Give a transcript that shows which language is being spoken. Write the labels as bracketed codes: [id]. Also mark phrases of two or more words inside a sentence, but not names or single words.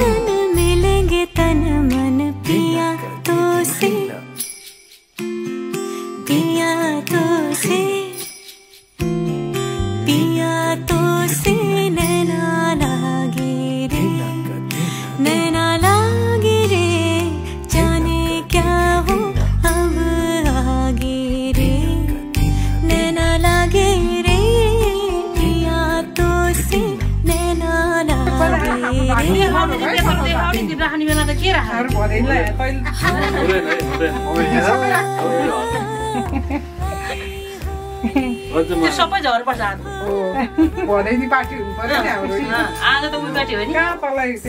[hi] मन पिया तो से, पिया तो से, पिया तो से नैना लागे रे, नैना लागे रे, जाने क्या हो अब आगे रे, नैना लागे रे, पिया तो से नैना लागे [ne] सबै झर पर्छ आज भदैनी पार्टी हुनु पर्यो नि हाम्रो आज त उही पार्टी हो नि कहाँ तलाई